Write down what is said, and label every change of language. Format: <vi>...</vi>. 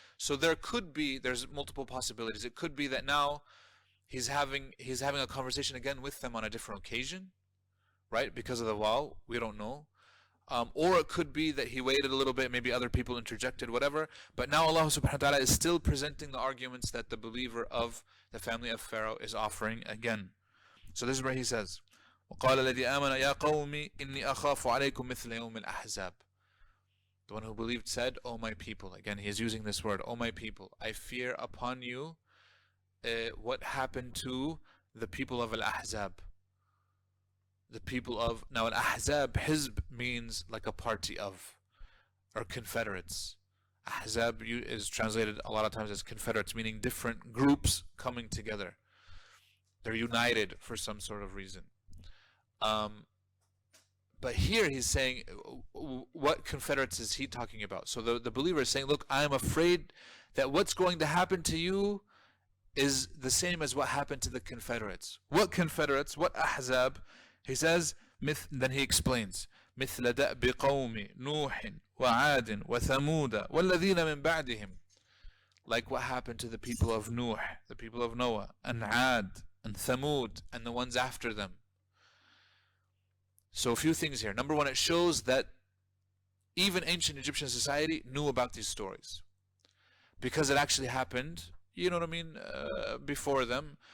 <en>So there's multiple possibilities. It could be that now he's having a conversation again with them on a different occasion, right? Because of the wow, we don't know. Or it could be that he waited a little bit, maybe other people interjected, whatever. But now Allah subhanahu wa ta'ala is still presenting the arguments that the believer of the family of Pharaoh is offering again. So this is where he says,</en> <ar>وَقَالَ الَّذِي آمَنَ يَا قَوْمِ إِنِّي أَخَافُ عَلَيْكُمْ مِثْلَ يَوْمِ الْأَحْزَابِ.</ar> <en>The one who believed said, O my people. Again, he is using this word, O my people. I fear upon you what happened to the people of Al-Ahzab. The people of... Now, Al-Ahzab, Hizb means like a party of, or confederates. Ahzab is translated a lot of times as confederates, meaning different groups coming together. They're united for some sort of reason. But here he's saying, what confederates is he talking about? So the believer is saying, look, I am afraid that what's going to happen to you is the same as what happened to the confederates. What confederates? What Ahzab? He says, then he explains,</en> <ar>مثل دأب قوم نوح وعاد وثمود والذين من بعدهم.</ar> <en>Like what happened to the people of Nuh, the people of Noah, and Ad, and Thamud, and the ones after them. So a few things here. Number one, it shows that even ancient Egyptian society knew about these stories. Because it actually happened, you know what I mean, before them.</en>